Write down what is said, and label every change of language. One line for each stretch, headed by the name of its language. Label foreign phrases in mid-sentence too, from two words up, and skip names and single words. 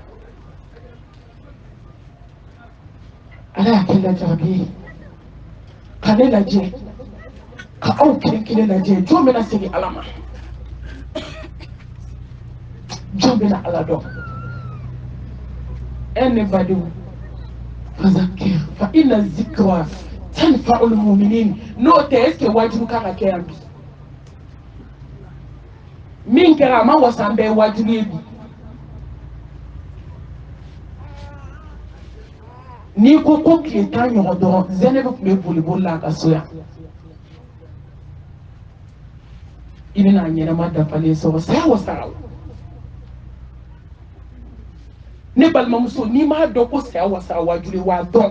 Bambara: Ala y'a kɛ lajarabi ye ka ne lajɛ ka aw kelen kelen lajɛ jɔn bɛna segin Ala ma jɔn bɛna Ala dɔn ne badenw
Arabic: فذكر فإن الذكرى تنفع المؤمنين
Bambara: n'o tɛ
French: est-ce que
Bambara: wajibu kan ka kɛ yan bi min kɛra a ma wasa an bɛɛ ye wajibu ye bi n'i ko ko tile 10 ɲɔgɔn dɔrɔn Zainab tun bɛ boliboli la a ka so yan i bɛna ɲɛnama dafalen sɔrɔ saya wasara o ne balimamuso n'i m'a dɔn ko saya wasara wajibu ye wa dɔn